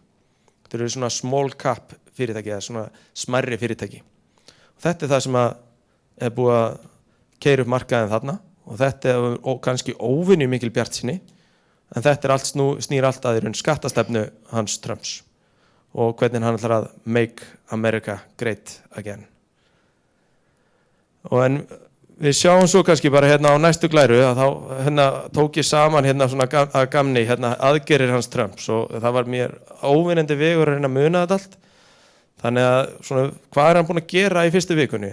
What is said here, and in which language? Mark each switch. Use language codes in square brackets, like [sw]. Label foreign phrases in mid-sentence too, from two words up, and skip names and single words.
[is] Þetta eru svona [en] small cap [is] fyrirtæki eða svona smærri fyrirtæki. Og þetta það sem að búið að keyra upp markaðin þarna og þetta kannski óvenju mikil bjartsýni. En þetta allt snýr allt að skattastefnu hans Trumps og hvernig hann ætlar að [en] make America great again. [is] Og en við sjáum svo kannski bara hérna á næstu glæru að þá tók ég saman hérna svona að gamni hérna aðgerðir hans Trumps og það var mér óvinnandi vegur að muna þetta allt. Þannig að svona hvað hann búinn að gera í fyrstu vikunni?